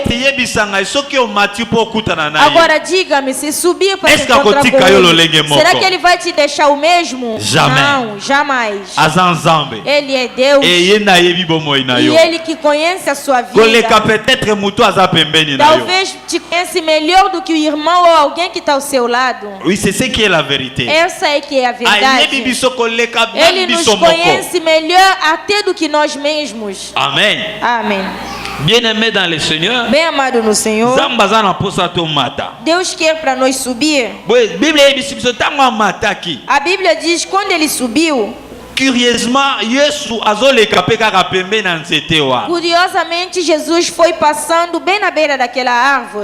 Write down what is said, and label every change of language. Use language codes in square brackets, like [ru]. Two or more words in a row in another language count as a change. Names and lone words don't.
[pt] Agora diga-me, se subir para se encontrar com ele, será que ele vai te deixar o mesmo? Não, jamais. Ele é Deus. E ele que conhece a sua vida. Talvez te conhece melhor do que o irmão ou alguém que está ao seu lado. [fr] Oui, c'est ce qui est la vérité. [pt] Essa é que é a verdade. Ele nos conhece melhor até do que nós mesmos. Amém. Amém. [fr] Bien-aimé dans le Seigneur. [pt] Bem amado no Senhor. Deus quer para nós subir. A Bíblia diz quando ele subiu. Curiosamente, Jesus foi passando bem na beira daquela árvore.